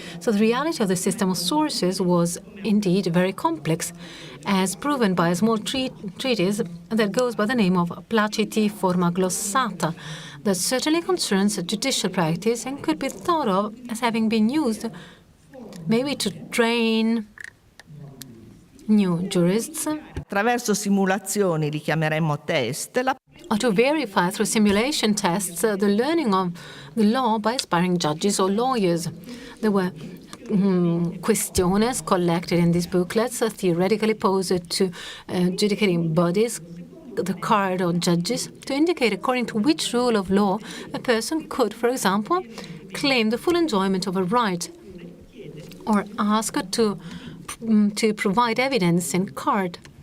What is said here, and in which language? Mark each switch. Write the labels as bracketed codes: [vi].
[en] So the reality of the system of sources was indeed very complex, as proven by a small treatise that goes by the name of Placiti Forma Glossata, that certainly concerns judicial practice and could be thought of as having been used maybe to train new jurists, [it] Attraverso simulazioni, li chiameremmo test, [en] or to verify through simulation tests the learning of the law by aspiring judges or lawyers. There were questiones collected in these booklets, theoretically posed to adjudicating bodies, the card or judges, to indicate according to which rule of law a person could, for example, claim the full enjoyment of a right, or ask to provide evidence in card.